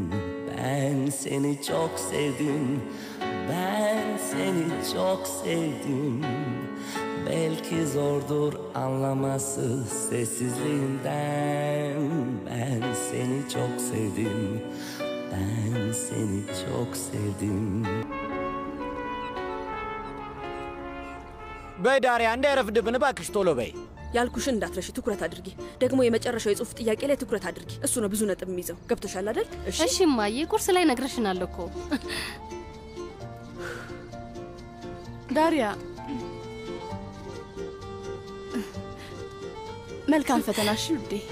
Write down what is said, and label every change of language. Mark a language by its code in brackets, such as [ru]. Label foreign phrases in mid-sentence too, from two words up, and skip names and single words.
[tr] Ben seni çok sevdim. Ben seni çok sevdim. Belki zordur anlaması sessizliğinden. Ben seni çok sevdim. Ben seni çok sevdim. [am] በይ ዳሪያ እንዳይረፍድብን እባክሽ ቶሎ በይ። ያልኩሽን እንዳትረሺ፣ ትኩረት አድርጊ። ደግሞ የመጨረሻው የጽሁፍ ጥያቄ ላይ ትኩረት አድርጊ። እሱ ነው ብዙ ነጥብ የሚይዘው። ገብቶሻል አይደል? እሺ እማዬ፣ ቁርስ ላይ ነግረሽናል እኮ። ዳሪያ መልካም ፈተናሽ ውዴ።